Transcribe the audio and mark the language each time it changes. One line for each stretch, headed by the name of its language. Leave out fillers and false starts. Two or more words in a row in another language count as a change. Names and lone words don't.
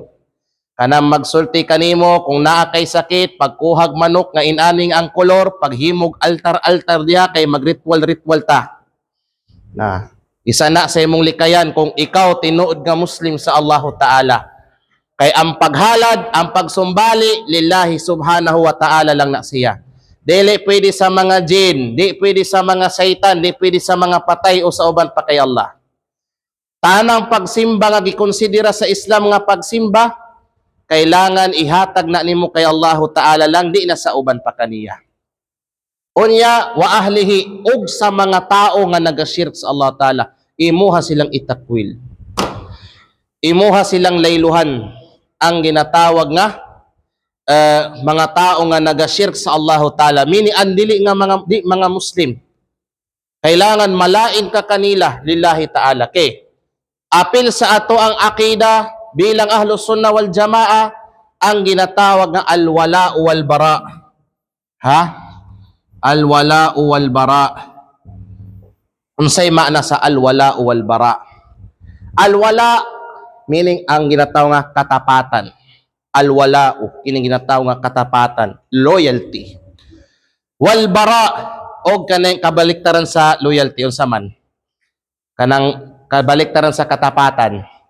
Cebuano: Kanang magsulti kanimo kung naa kay sakit, pagkuhag manok nga inaning ang kolor, paghimog altar-altar diha kay magritual-ritual ta. Isa na sa imong likayan kung ikaw tinuod nga Muslim sa
Arabic: Allah Ta'ala.
Cebuano: Kay ang paghalad, ang pagsumbali,
Arabic: lillahi subhanahu wa ta'ala
Cebuano: lang na siya. Dili pwede sa mga jin, di pwede sa mga saitan, di pwede sa mga patay o sa uban pa kay Allah. Tanang pagsimba nga gikonsidera sa Islam nga pagsimba, kailangan ihatag na nimo kay
Arabic: Allah Ta'ala
Cebuano: lang, di na sa uban pa kaniya. Unya,
Arabic: wa ahlihi,
Cebuano: ug sa mga tao nga nagashirk sa
Arabic: Allah Ta'ala,
Cebuano: imuha silang itakwil. Imuha silang layluhan. Ang ginatawag nga mga tao nga nagashirk sa
Arabic: Allah Ta'ala.
Cebuano: Mini andili nga mga Muslim. Kailangan malain ka kanila,
Arabic: lillahi ta'ala.
Cebuano: Kay, apil sa ato ang akida bilang
Arabic: Ahlus Sunnah wal Jamaa,
Cebuano: ang ginatawag nga
Arabic: al-wala'u wal bara. Al-wala'u wal bara.
Cebuano: Unsay maana sa
Arabic: al-wala'u wal bara?
Cebuano: Al-wala' meaning ang ginatawag nga katapatan. Al-wala'u, kining ginatawag nga katapatan, loyalty.
Arabic: Wal bara,
Cebuano: o kanang kabaliktaran sa loyalty, unsa man? Kanang kabaliktaran sa katapatan.